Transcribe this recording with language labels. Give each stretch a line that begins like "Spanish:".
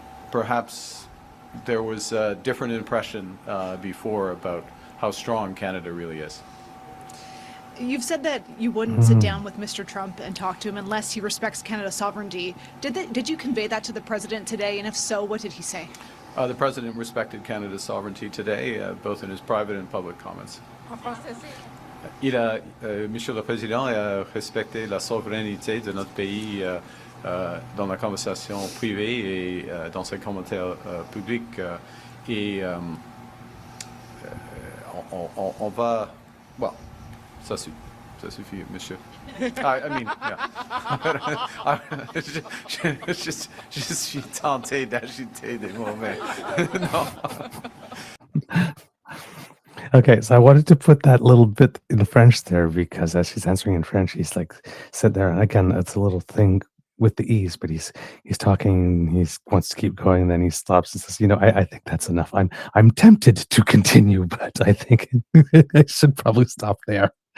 English: Perhaps there was a different impression before about how strong Canada really is. You've said that you wouldn't sit down with Mr. Trump and talk to him unless he respects Canada's sovereignty. Did you convey that to the president today? And if so, what did he say? The president respected Canada's sovereignty today, both in his private and public comments.
French: Monsieur le Président a respecté la souveraineté de notre pays dans la conversation privée et dans ses commentaires publics. Et on va...
English: Well,
French: ça suffit, monsieur.
English: I mean, yeah.
French: Je suis tenté d'ajouter des mots, mais non.
English: Okay, so I wanted to put that little bit in French there because as she's answering in French, he's like sit there, and again, it's a little thing with the ease, but he's talking, he wants to keep going, and then he stops and says, I think that's enough. I'm tempted to continue, but I think I should probably stop there.